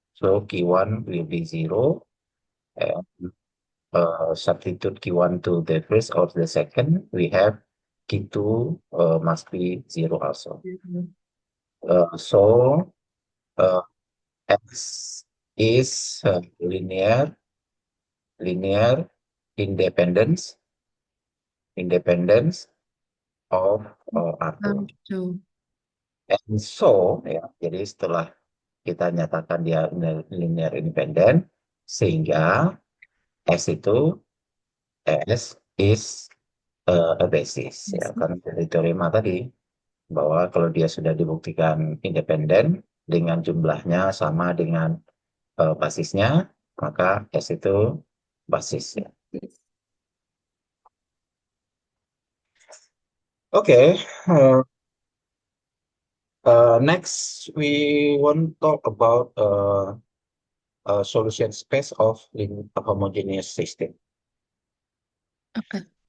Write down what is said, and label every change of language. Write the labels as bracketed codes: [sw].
[en] So Q1 will be 0. And substitute Q1 to the first or the second, we have Q2 must be 0 also. So uh, X is linear independence of R2. Two. And so [id] ya, jadi setelah kita nyatakan dia linear independent, sehingga S itu [en] S is a basis [id] ya, karena dari teorema tadi bahwa kalau dia sudah dibuktikan independen dengan jumlahnya sama dengan basisnya, maka S itu basisnya. [en] Okay, next we want to talk about solution space of a homogeneous system. Okay.